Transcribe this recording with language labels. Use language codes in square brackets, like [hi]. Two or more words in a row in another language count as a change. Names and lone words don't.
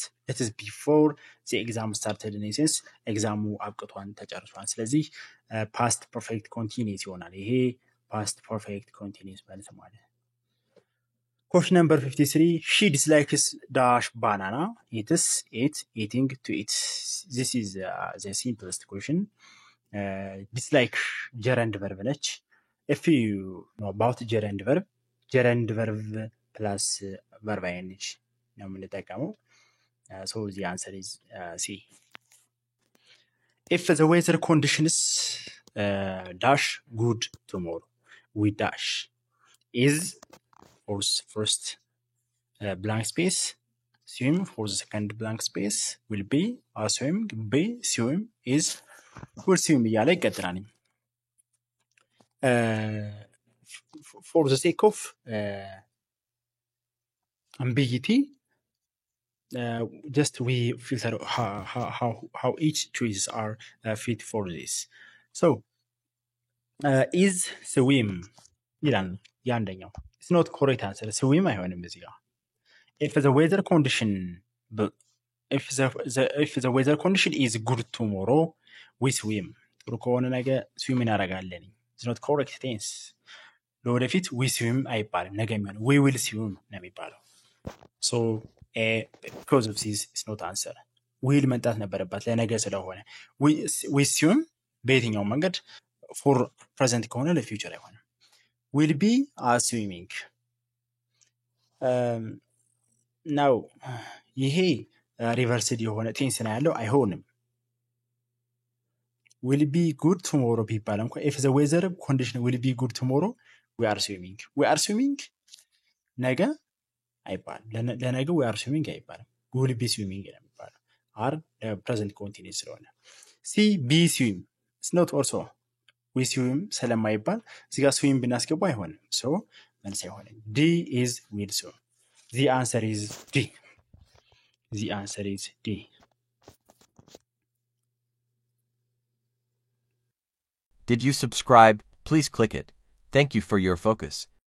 [en] it is before the exam started in essence [am] ኤግዛሙ አብቅቷን ተጨርሷል። ስለዚህ [en] past perfect continuous [am] ይሆናል። ይሄ [en] past perfect continuous [am] ማለት ነው። [en] Question number 53. She dislikes dash banana. Eating to eat. This is the simplest question. Dislike gerund verb ነች. If you know about gerund verb plus verb ing [am] ነው የምንጠቀመው። [en] So the answer is C. If the weather conditions dash good tomorrow, we dash is first blank space swim for the second blank space will be are swimming be swim is will swim [am] እያለ ይቀጥላል። [en] for the sake of ambiguity, just we filter how each choices are fit for this. So is swim [am] ይላል ያንደኛው [en] it's not correct answer swim [am] አይሆንም እዚህ ጋር [en] if the weather condition if the weather condition is good tomorrow we swim [am] ጥሩ ከሆነ ነገ [en] swim እናደርጋለን it's not correct tense ለወደፊት we swim [am] አይባልም ነገ የሚሆነው [en] we will swim [am] ነው የሚባለው [en] so because of this is not answer will [am] መምጣት ነበረባት ለነገ ስለሆነ [en] we swim [am] በየትኛው መንገድ [en] for present [am] ከሆነ ለfuture አይሆንም [en] will be are swimming now ይሄ reversed [am] የሆነ ቴንስ ነው ያለው አይሆንም [en] will be good tomorrow [am] ቢባል እንኳን [en] if the weather condition will be good tomorrow we are swimming [am] ነገ አይባልም ለነገ [en] we are swimming አይባልም will be swimming [am] ነው የሚባለው [en] are present continuous ስለሆነ see be swim it's not also we swim [am] ስለማይባል እዚህ ጋር [en] swim [am] ብናስገባ አይሆንም [en] so [am] መልስ አይሆንም [en] D is will swim the answer is D the answer is D Did you subscribe? Please click it. Thank you for your focus.